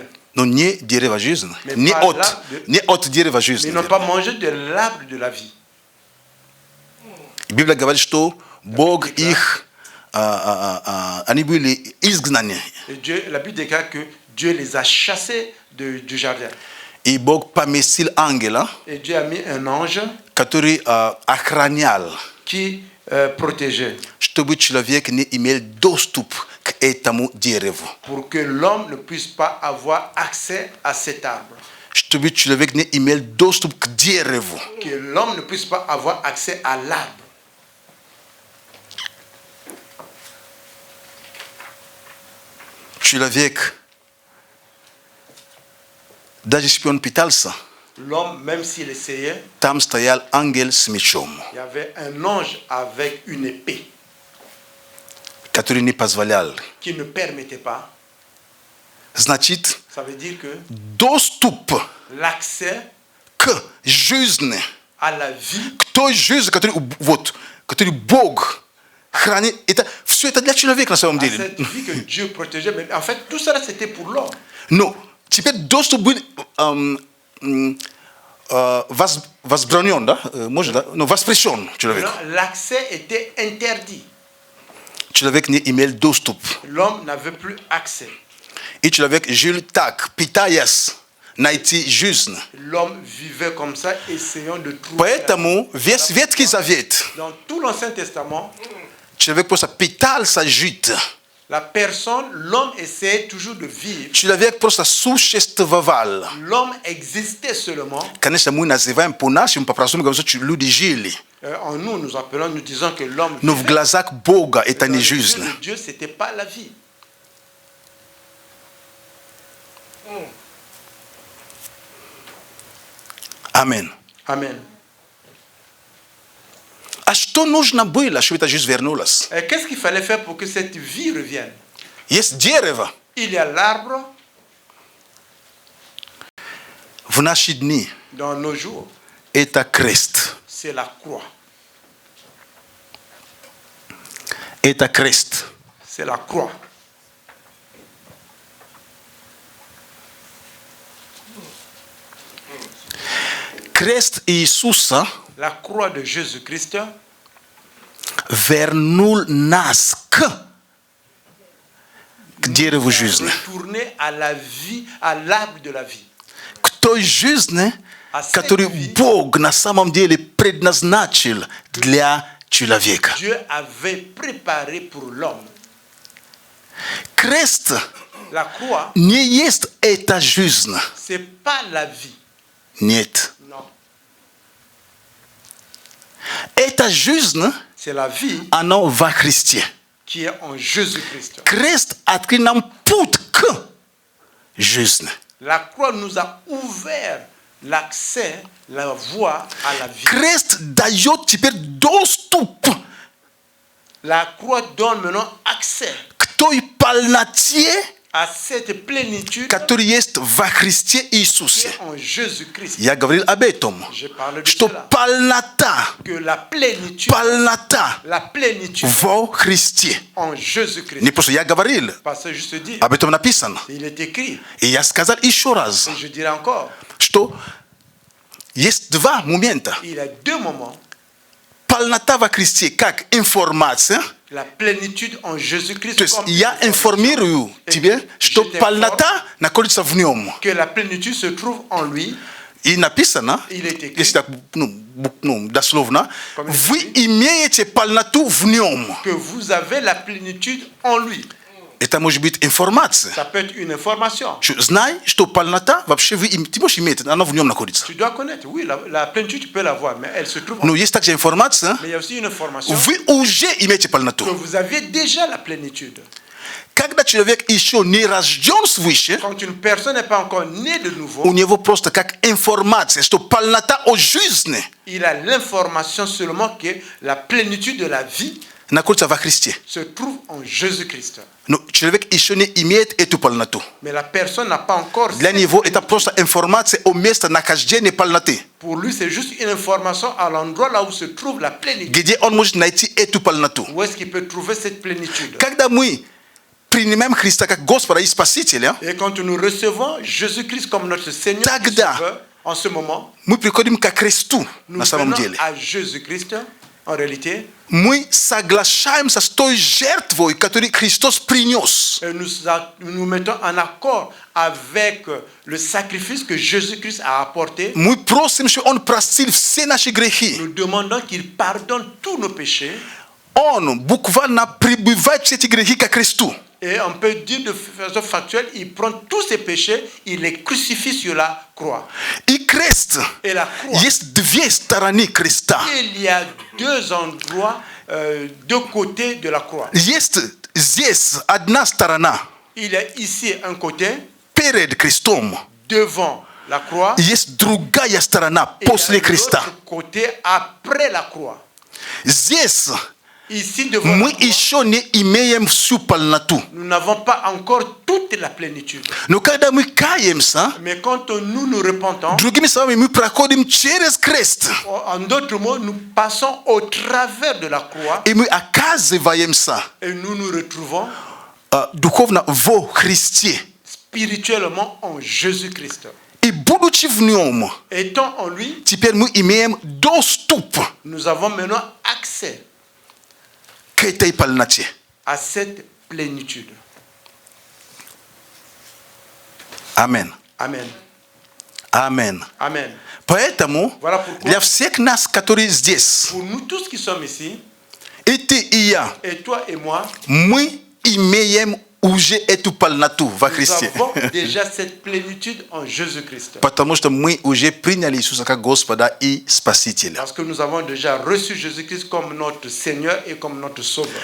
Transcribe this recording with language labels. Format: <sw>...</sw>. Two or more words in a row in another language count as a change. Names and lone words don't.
<ru>Но не дерево жизни.</ru> <fr>Mais</fr> <ru>Не</ru> <fr>pas</fr> <ru>от</ru> <fr>l'arbre de-</fr> <ru>не от дерева</ru> <fr>Mais</fr> <ru>жизни.</ru> <fr>ils n'ont pas mangé de l'arbre de la vie.</fr> <ru>Библия говорит, что Бог их, они были изгнаны.</ru> <fr>Et Dieu, la Bible déclare que Dieu les a chassés du jardin.</fr> <ru>И Бог поместил ангела,</ru> <fr>Et Dieu a mis un ange</fr> <ru>который охранял,</ru> <fr>qui protégeait</fr> <ru>чтобы человек не имел доступ к этому дереву.</ru> <fr>pour que l'homme ne puisse pas avoir accès à cet arbre.</fr> <ru>Чтобы человек не имел доступ к дереву.</ru> <fr>Que l'homme ne puisse pas avoir accès à l'arbre.</fr> <ru>Человек, даже если он питался,</ru> <fr>L'homme, même s'il essayait,</fr> <ru>там стоял ангел с мечом,</ru> <fr>il y avait un ange avec une épée</fr> <ru>который не позволял.</ru> <fr>qui ne permettait pas.</fr> <ru>Значит,</ru> <fr>Ça veut dire que</fr> <ru>доступ</ru> <fr>l'accès</fr> <ru>к жизни,</ru> <fr>à la vie,</fr> <ru>к той жизни, который Бог хранит, это все это для человека на самом</ru> <fr>à</fr> <ru>деле.</ru> <fr>cette vie que Dieu protégeait, mais en fait, tout cela, c'était pour l'homme.</fr> <ru>Но теперь доступ был возбранен, да? Может, да? Но воспрещен человеку.</ru> <fr>Non, l'accès était interdit.</fr> <ru>Человек не имел доступ.</ru> <fr>L'homme n'avait plus accès.</fr> <ru>И человек жил так, пытаясь найти жизнь.</ru> <fr>L'homme vivait comme ça, essayant de trouver.</fr> <ru>Поэтому весь Ветхий Завет</ru> <fr>Dans tout l'Ancien Testament,</fr> <ru>человек просто пытался жить.</ru> <fr>la personne, l'homme essayait toujours de vivre.</fr> <ru>Человек просто существовал.</ru> <fr>L'homme existait seulement.</fr> <ru>Конечно, мы называем по-нашему, по-простому говорим, что люди жили.</ru> <fr>En nous, nous appelons, nous disons que l'homme</fr> <ru>Но в</ru> <fr>vivait.</fr> <ru>глазах Бога это</ru> <fr>Dans</fr> <ru>не</ru> <fr>les yeux</fr> <ru>жизнь.</ru> <fr>de Dieu, c'était pas la vie.</fr> <ru>Аминь.</ru> <fr>Amen.</fr> <ru>А что нужно было, чтобы эта жизнь вернулась?</ru> <fr>Et qu'est-ce qu'il fallait faire pour que cette vie revienne?</fr> <ru>Есть дерево.</ru> <fr>Il y a l'arbre</fr> <ru>В наши дни</ru> <fr>dans nos jours,</fr> <ru>это крест.</ru> <fr>c'est la croix.</fr> <ru>Это крест.</ru> <fr>C'est la croix.</fr> <ru>Крест Иисуса</ru> <fr>La croix de Jésus-Christ</fr> <ru>вернул нас к дереву жизни.</ru> <fr>retourner à la vie, à l'arbre de la vie.</fr> <ru>К той жизни, которую Бог на самом деле предназначил для человека.</ru> <fr>Dieu avait préparé pour l'homme.</fr> <ru>Крест</ru> <fr>La croix,</fr> <ru>не есть эта жизнь.</ru> <fr>c'est pas la vie.</fr> <ru>Нет.</ru> <fr>Non.</fr> <ru>Эта жизнь,</ru> <fr>C'est la vie</fr> <ru>она во Христе.</ru> <fr>qui est en Jésus-Christ.</fr> <ru>Крест открыл нам путь к жизни.</ru> <fr>La croix nous a ouvert l'accès, la voie à la vie.</fr> <ru>Крест дает теперь доступ</ru> <fr>La croix donne maintenant accès</fr> <ru>к той полноте</ru> <fr>à cette plénitude</fr> <ru>который есть во Христе</ru> <fr>qui</fr> <ru>Иисусе.</ru> <fr>est en Jésus-Christ.</fr> <ru>Я говорил об этом.</ru> <fr>Je parle de</fr> <ru>Что</ru> <fr>cela.</fr> <ru>полнота,</ru> <fr>Que la plénitude</fr> <ru>во Христе.</ru> <fr>en Jésus-Christ.</fr> <ru>Не просто я говорил,</ru> <fr>Parce que je te dis,</fr> <ru>об этом написано.</ru> <fr>il est écrit.</fr> <ru>И я сказал еще раз,</ru> <fr>Et je dirais encore,</fr> <ru>что есть два момента.</ru> <fr>il y a deux moments.</fr> <ru>Полнота во Христе как информация.</ru> <fr>La plénitude en Jésus-Christ.</fr> <ru>То есть</ru> <fr>comme</fr> <ru>я</ru> <fr>information.</fr> <ru>информирую</ru> <fr>Et</fr> <ru>тебе, что</ru> <fr>je t'informe</fr> <ru>полнота находится в нем.</ru> <fr>que la plénitude se trouve en lui.</fr> <ru>И написано,</ru> <fr>Il est écrit.</fr> <ru>если так, дословно,</ru> <fr>Comme il est</fr> <ru>вы</ru> <fr>écrit.</fr> <ru>имеете полноту в нем.</ru> <fr>Que vous avez la plénitude en lui.</fr> <ru>Это может быть информация.</ru> <fr>Ça peut être une information.</fr> <ru>Знай, что полнота вообще ты можешь иметь, она в нем находится.</ru> <fr>Tu dois connaître, oui, la plénitude, tu peux l'avoir, mais elle se trouve en</fr> <ru>Но</ru> <fr>lui.</fr> <ru>есть также информация,</ru> <fr>Mais il y a aussi une information</fr> <ru>вы уже имеете</ru> <fr>que</fr> <ru>полноту.</ru> <fr>vous avez déjà la plénitude.</fr> <ru>Когда человек еще не рожден свыше,</ru> <fr>Quand une personne n'est pas encore née de nouveau,</fr> <ru>у него просто как информация, что полнота о жизни</ru> <fr>il a l'information seulement que la plénitude de la vie</fr> <ru>находится во Христе.</ru> <fr>se trouve en Jésus-Christ.</fr> <ru>Но человек еще не имеет эту полноту.</ru> <fr>Mais la personne n'a pas encore.</fr> <ru>Для него это просто информация о месте нахождения полноты,</ru> <fr>Pour lui, c'est juste une information à l'endroit là où se trouve la plénitude.</fr> <ru>где он может найти эту полноту.</ru> <fr>Où est-ce qu'il peut trouver cette plénitude?</fr> <ru>Когда мы принимаем Христа как Господа и Спасителя,</ru> <fr>Et quand nous recevons Jésus-Christ comme notre Seigneur et</fr> <ru>Тогда</ru> <fr>Sauveur, en ce moment,</fr> <ru>мы приходим ко Христу</ru> <fr>nous</fr> <ru>на самом</ru> <fr>venons</fr> <ru>деле.</ru> <fr>à Jésus-Christ, en réalité,</fr> <ru>Мы соглашаемся с той жертвой, которую Христос принес.</ru> <fr>et nous mettons en accord avec le sacrifice que Jésus-Christ a apporté.</fr> <ru>Мы просим, чтобы Он простил все наши грехи.</ru> <fr>Nous demandons qu'il pardonne tous nos péchés.</fr> <ru>Он буквально прибывает все эти грехи ко Христу.</ru> <fr>Et on peut dire de façon factuelle, il prend tous ses péchés, il les crucifie sur la croix.</fr> <ru>И крест.</ru> <fr>Et la croix,</fr> <ru>Есть две стороны креста.</ru> <fr>il y a deux endroits, deux côtés de la croix.</fr> <ru>Есть здесь одна сторона</ru> <fr>Il y a ici un côté,</fr> <ru>перед крестом.</ru> <fr>devant la croix,</fr> <ru>Есть другая сторона</ru> <fr>et il y</fr> <ru>после</ru> <fr>a</fr> <ru>креста.</ru> <fr>l'autre côté après la croix.</fr> <ru>Здесь</ru> <fr>Ici, devant</fr> <ru>мы</ru> <fr>la croix,</fr> <ru>еще не имеем всю полноту.</ru> <fr>nous n'avons pas encore toute la plénitude.</fr> <ru>Но когда мы каемся,</ru> <fr>Mais quand nous nous repentons,</fr> <ru>другими словами, мы проходим через крест.</ru> <fr>en d'autres mots, nous passons au travers de la croix</fr> <ru>И мы оказываемся</ru> <fr>et nous nous retrouvons</fr> <ru>духовно во Христе.</ru> <fr>spirituellement en Jésus-Christ.</fr> <ru>И будучи в нем,</ru> <fr>Étant en lui,</fr> <ru>теперь мы имеем доступ</ru> <fr>nous avons maintenant accès</fr> <ru>к этой полноте.</ru> <fr>à cette plénitude.</fr> <ru>Амин.</ru> <fr>Amen.</fr> <ru>Амин.</ru> <fr>Amen.</fr> <ru>Поэтому</ru> <fr>Voilà pourquoi,</fr> <ru>для всех нас, которые здесь,</ru> <fr>pour nous tous qui sommes ici,</fr> <ru>и ты, и я,</ru> <fr>et toi et moi,</fr> <ru>мы имеем уже эту полноту во</ru> <fr>nous</fr> <ru>Христе.</ru> <fr>avons déjà cette plénitude en Jésus-Christ.</fr> <ru>Потому что мы уже приняли Иисуса как Господа и Спасителя.</ru> <fr>Parce que nous avons déjà reçu Jésus-Christ comme notre Seigneur et comme notre Sauveur.</fr>